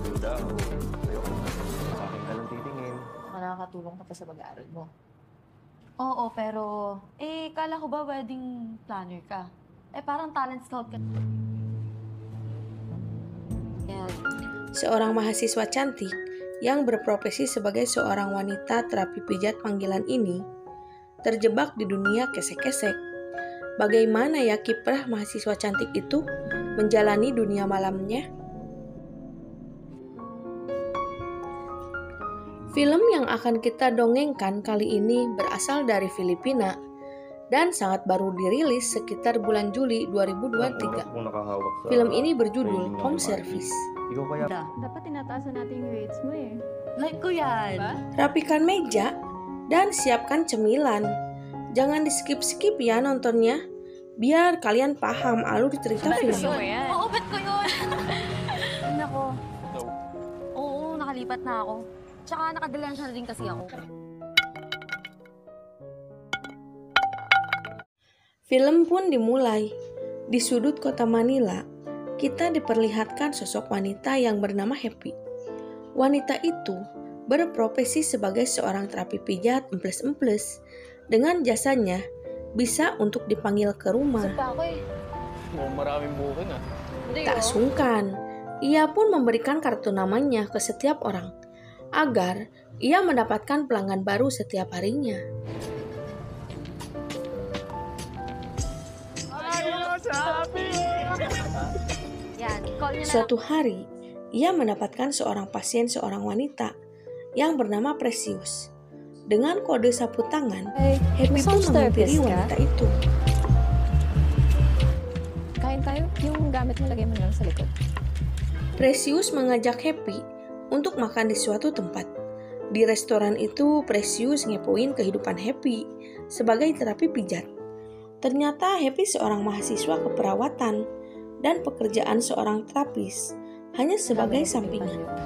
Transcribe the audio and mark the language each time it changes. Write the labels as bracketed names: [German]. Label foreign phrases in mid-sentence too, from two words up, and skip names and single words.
[Filipino] Ayoko na. Sa akin ka lang titingin. Nakakatulong ka pa sa pag-aaral mo. Oo, pero kala ko ba [English] wedding planner [Filipino] ka? Parang [English] talent scout [Filipino] ka. Yan. [Indonesian] Seorang mahasiswa cantik yang berprofesi sebagai seorang wanita terapi pijat panggilan ini terjebak di dunia kesek-kesek. Bagaimana ya kiprah mahasiswa cantik itu menjalani dunia malamnya? Film yang akan kita dongengkan kali ini berasal dari Filipina dan sangat baru dirilis sekitar bulan Juli 2023. Film ini berjudul Home Service. [Filipino] Ikaw kaya... Dapat tinataasan natin yung rates mo eh. Like ko yan. Diba? [Indonesian] Rapikan meja dan siapkan cemilan. Jangan di-skip-skip ya nontonnya, biar kalian paham alur cerita film. [Filipino] Oo, bet ko yun. Nako. Oo, nakalipat na ako. Tsaka nakadalansya na rin kasi ako. [Indonesian] Film pun dimulai. Di sudut kota Manila, kita diperlihatkan sosok wanita yang bernama Happy. Wanita itu berprofesi sebagai seorang terapi pijat emples-emples. Dengan jasanya, bisa untuk dipanggil ke rumah. [Filipino] Pa ako eh. Maraming booking ah. [Indonesian] Tak sungkan, ia pun memberikan kartu namanya ke setiap orang, agar ia mendapatkan pelanggan baru setiap harinya. [Filipino] Yan, call niya na. [Indonesian] Suatu hari, ia mendapatkan seorang pasien seorang wanita yang bernama Precious. Dengan kode sapu tangan, Happy pun menghampiri wanita itu. [Filipino] Kain tayo. Yung gamit mo, lagay mo lang sa likod. [Indonesian] Precious mengajak Happy untuk makan di suatu tempat. Di restoran itu, Precious ngepoin kehidupan Happy sebagai terapi pijat. Ternyata Happy seorang mahasiswa keperawatan dan pekerjaan seorang terapis hanya sebagai sampingan.